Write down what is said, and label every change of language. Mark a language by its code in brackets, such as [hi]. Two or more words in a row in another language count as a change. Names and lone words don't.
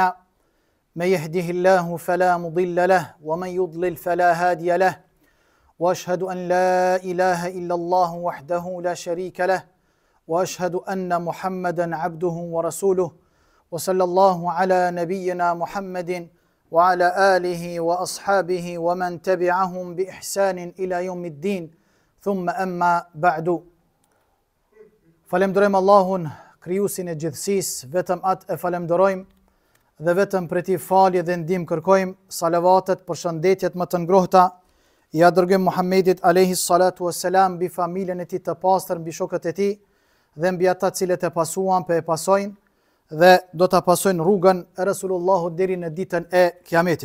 [ar] من يهده الله فلا مضل له ومن يضلل فلا هادي له وأشهد أن لا إله إلا الله وحده لا شريك له وأشهد أن محمدا عبده ورسوله وصلى الله على نبينا محمد وعلى آله وأصحابه ومن تبعهم بإحسان إلى يوم الدين ثم أما بعد. [sq] Falemderojmë Allahun, krijuesin e gjithësisë, vetëm atë e falemderojmë dhe vetëm për t'i falje dhe ndihmë kërkojmë. Salavatet, përshëndetjet më të ngrohta ja dërgojmë Muhammedit [ar] عليه الصلاة والسلام, [sq] mbi familjen e tij të pastër, mbi shokët e tij dhe mbi ata cilët e pasuan, e pasojnë dhe do ta pasojnë rrugën e Resulullahut deri në ditën e Kiametit.